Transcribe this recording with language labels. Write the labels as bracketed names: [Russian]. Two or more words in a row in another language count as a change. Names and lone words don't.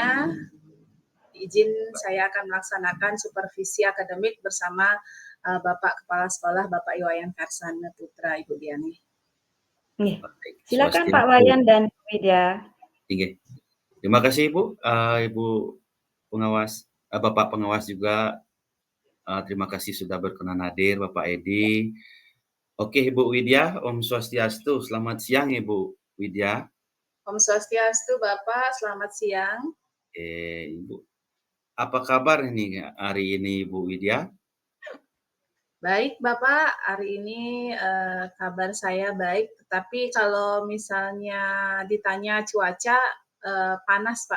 [Indonesian] Izin saya akan melaksanakan supervisi akademik bersama Bapak Kepala Sekolah, Bapak Iwayan Karsana Putra, Ibu Diani. Nggih. Baik, Silakan Pak Swastiastu. Wayan dan Bu Widya. Nggih. Terima kasih Ibu, Ibu Pengawas, Bapak Pengawas juga, terima kasih sudah berkenan hadir, Bapak Edi. Oke, Ibu Widya, [Balinese] Om Swastiastu. [Indonesian] Selamat siang, Ibu Widya. [Balinese] Om Swastiastu, [Indonesian] Bapak, selamat siang. Ibu, apa kabar nih hari ini, Ibu Widya? Baik, Bapak, hari ini kabar saya baik, tetapi kalau misalnya ditanya cuaca, panas, Pak.